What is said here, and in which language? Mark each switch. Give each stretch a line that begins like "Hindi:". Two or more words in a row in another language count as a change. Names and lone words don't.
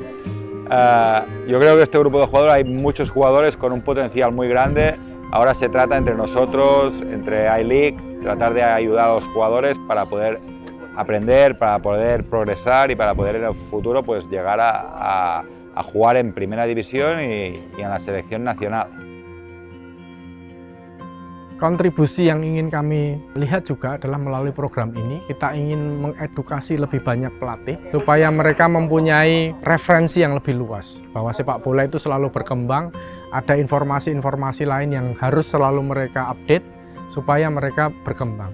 Spanish: Yo creo que este grupo de jugadores, hay muchos jugadores con un potencial muy grande. Ahora se trata entre nosotros, entre I-League, tratar de ayudar a los jugadores para poder aprender, para poder progresar y para poder en el futuro pues llegar a jugar en primera división y en la selección nacional.
Indonesian: Kontribusi yang ingin kami lihat juga adalah melalui program ini kita ingin mengedukasi lebih banyak pelatih supaya mereka mempunyai referensi yang lebih luas bahwa sepak bola itu selalu berkembang, ada informasi-informasi lain yang harus selalu mereka update supaya mereka berkembang.